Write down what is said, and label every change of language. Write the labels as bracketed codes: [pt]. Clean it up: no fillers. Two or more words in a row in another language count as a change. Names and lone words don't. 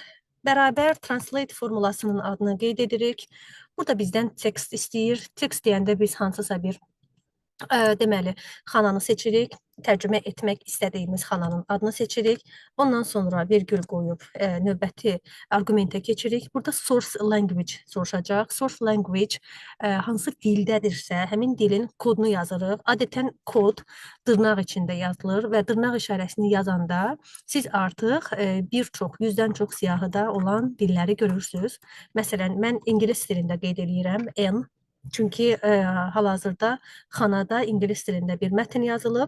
[az] Bərabər translate formulasının adını qeyd edirik. Burada bizdən text istəyir. Text deyəndə biz hansısa bir deməli, xananı seçirik, tərcümə etmək istədiyimiz xananın adını seçirik. Ondan sonra virgül qoyub növbəti arqumentə keçirik. Burada [en] source language [az] soruşacaq. [en] Source language [az] hansı dildədirsə, həmin dilin kodunu yazırıq. Adətən kod dırnaq içində yazılır və dırnaq işarəsini yazanda siz artıq bir çox, 100-dən çox siyahıda olan dilləri görürsünüz. Məsələn, mən ingilis dilində qeyd edirəm, N. Çünki hal-hazırda xanada ingilis dilində bir mətn yazılıb.